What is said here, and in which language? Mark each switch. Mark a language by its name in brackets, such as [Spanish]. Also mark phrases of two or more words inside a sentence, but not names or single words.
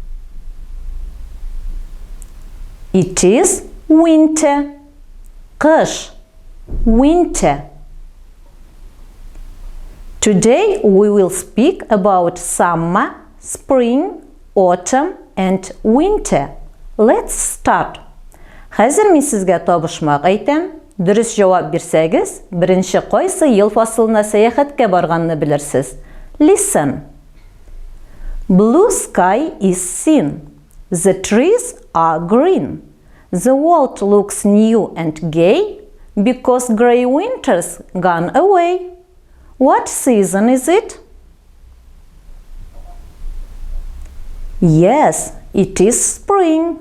[English] It is winter. [Tatar] Кыш. Winter. [English] Today we will speak about summer, spring, autumn and winter. Let's start. [Tatar] Хәзер мин сезгә табышмак әйтәм. Дөрес җавап бирсәгез, беренче кайсы ел фасылына сәяхәткә барганны белерсез. [English] Listen. Blue sky is seen. The trees are green. The world looks new and gay because grey winter's gone away. What season is it? Yes, it is spring.